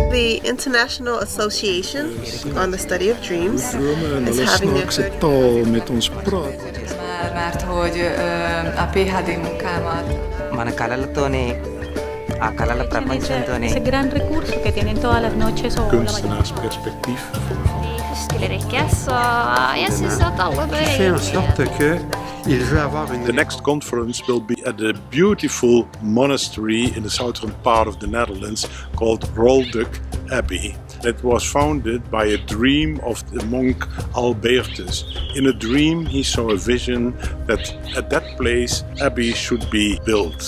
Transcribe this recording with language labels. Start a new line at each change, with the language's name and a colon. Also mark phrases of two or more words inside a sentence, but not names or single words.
English: the International Association on the Study of Dreams is having their third
Hungarian: mert hogy a PhD munkámat
Telugu: మన కళలతోనే ఆ కళల ప్రపంచంతోనే
Spanish: Ese gran recurso que tienen todas las noches o la mañana.
Dutch: kunstenaarsperspectief.
Norwegian: Jeg synes at alle bør
English: The next conference will be at a beautiful monastery in the southern part of the Netherlands called Rolduc Abbey. It was founded by a dream of the monk Albertus. In a dream he saw a vision that at that place Abbey should be built.